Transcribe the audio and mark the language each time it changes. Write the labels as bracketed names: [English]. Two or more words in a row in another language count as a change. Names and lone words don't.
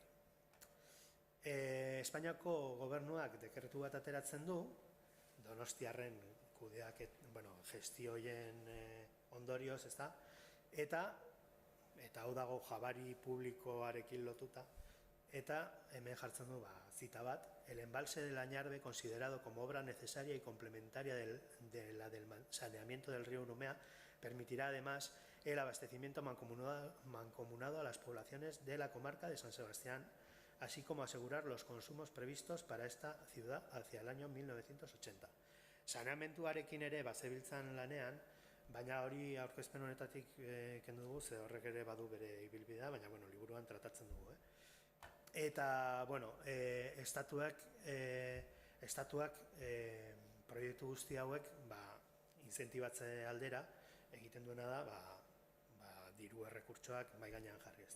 [Basque] Espainiako gobernuak dekretu bat ateratzen du, Donostiarren kudeak, gestioien ondorioz, ez da? Eta hau dago jabari publikoarekin lotuta, eta hemen jartzen du zita bat, [Spanish] el embalse del Añarbe considerado como obra necesaria y complementaria del saneamiento del río Urumea permitirá además el abastecimiento mancomunado a las poblaciones de la comarca de San Sebastián, así como asegurar los consumos previstos para esta ciudad hacia el año 1980. [Basque] Saneamentuarekin ere bazebiltzan lanean, baina hori aurkezpen honetatik kendu dugu, ze horrek ere badu bere ibilbidea, baina liburuan tratatzen dugu. Eta, estatuak proiektu guzti hauek incentibatze aldera egiten duena da diru errekurtsoak mahai gainean jarri, ez da?